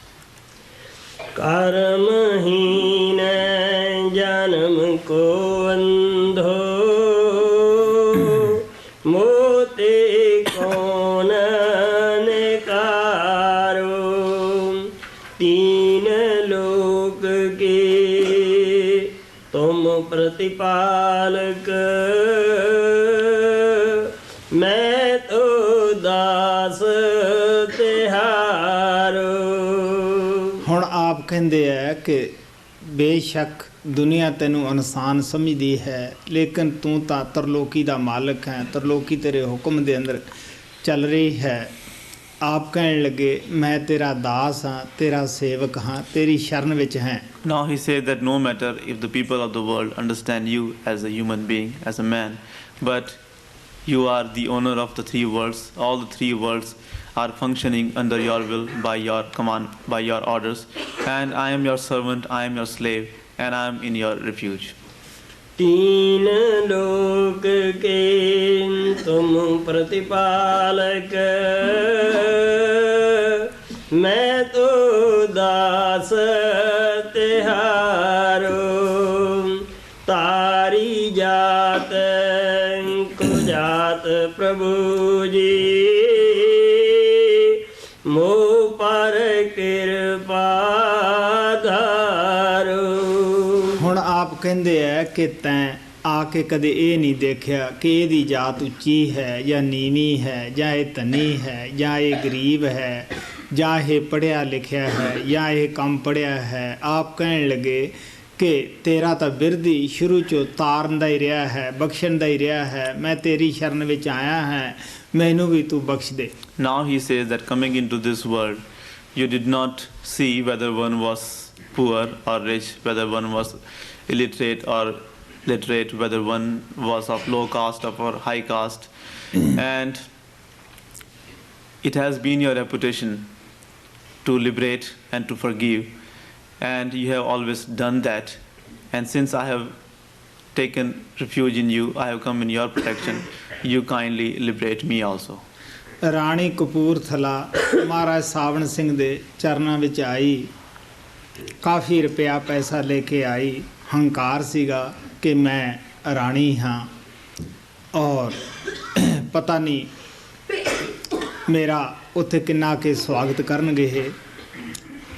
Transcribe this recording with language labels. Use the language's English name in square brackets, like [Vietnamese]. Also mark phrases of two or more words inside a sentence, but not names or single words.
[Hindi] कर्महीन जन्म को अंधो मोते कौन निकारो, तीन लोक के तुम प्रतिपालक, मैं तो दास तिहारो। [Punjabi] ਹੁਣ ਆਪ ਕਹਿੰਦੇ ਹੈ ਕਿ ਬੇਸ਼ੱਕ ਦੁਨੀਆ ਤੈਨੂੰ ਇਨਸਾਨ ਸਮਝਦੀ ਹੈ, ਲੇਕਿਨ ਤੂੰ ਤਾਂ ਤਰਲੋਕੀ ਦਾ ਮਾਲਕ ਹੈ, ਤਰਲੋਕੀ ਤੇਰੇ ਹੁਕਮ ਦੇ ਅੰਦਰ ਚੱਲ ਰਹੀ ਹੈ। ਆਪ ਕਹਿਣ ਲੱਗੇ, ਮੈਂ ਤੇਰਾ ਦਾਸ ਹਾਂ, ਤੇਰਾ ਸੇਵਕ ਹਾਂ, ਤੇਰੀ ਸ਼ਰਨ ਵਿੱਚ ਹੈ। [English] Now he said that no matter if the people of the world understand you as a human being, as a man, but you are the owner of the three worlds. All the three worlds are functioning under your will, by your command, by your orders, and I am your servant, I am your slave, and I am in your refuge. [Hindi] तीन लोक के तुम प्रतिपालक, मैं तो दास तिहारो, तारी जात को जात प्रभु जी, मो पर कृपा धारो। [Punjabi] ਹੁਣ ਆਪ ਕਹਿੰਦੇ ਹੈ ਕਿ ਤੈਂ ਆ ਕੇ ਕਦੇ ਇਹ ਨਹੀਂ ਦੇਖਿਆ ਕਿ ਇਹਦੀ ਜਾਤ ਉੱਚੀ ਹੈ ਜਾਂ ਨੀਵੀਂ ਹੈ, ਜਾਂ ਇਹ ਧਨੀ ਹੈ ਜਾਂ ਇਹ ਗਰੀਬ ਹੈ, ਜਾਂ ਇਹ ਪੜ੍ਹਿਆ ਲਿਖਿਆ ਹੈ ਜਾਂ ਇਹ ਕਮ ਪੜ੍ਹਿਆ ਹੈ। ਆਪ ਕਹਿਣ ਲੱਗੇ ਕਿ ਤੇਰਾ ਤਾਂ ਬਿਰਧੀ ਸ਼ੁਰੂ 'ਚੋਂ ਤਾਰਨ ਦਾ ਹੀ ਰਿਹਾ ਹੈ, ਬਖਸ਼ਣ ਦਾ ਹੀ ਰਿਹਾ ਹੈ। ਮੈਂ ਤੇਰੀ ਸ਼ਰਨ ਵਿੱਚ ਆਇਆ ਹਾਂ, ਮੈਨੂੰ ਵੀ ਤੂੰ ਬਖਸ਼ ਦੇ। [English] Now he says that coming into this world, you did not see whether one was poor or rich, whether one was illiterate or literate, whether one was of low caste or high caste, and it has been your reputation to liberate and to forgive, and you have always done that, and since I have taken refuge in you, I have come in your protection, you kindly liberate me also. [Punjabi] ਰਾਣੀ ਕਪੂਰਥਲਾ ਮਹਾਰਾਜ ਸਾਵਣ ਸਿੰਘ ਦੇ ਚਰਨਾਂ ਵਿੱਚ ਆਈ, ਕਾਫੀ ਰੁਪਇਆ ਪੈਸਾ ਲੈ ਕੇ ਆਈ। ਹੰਕਾਰ ਸੀਗਾ ਕਿ ਮੈਂ ਰਾਣੀ ਹਾਂ ਔਰ ਪਤਾ ਨਹੀਂ ਮੇਰਾ ਉੱਥੇ ਕਿੰਨਾ ਕੇ ਸਵਾਗਤ ਕਰਨਗੇ ਇਹ।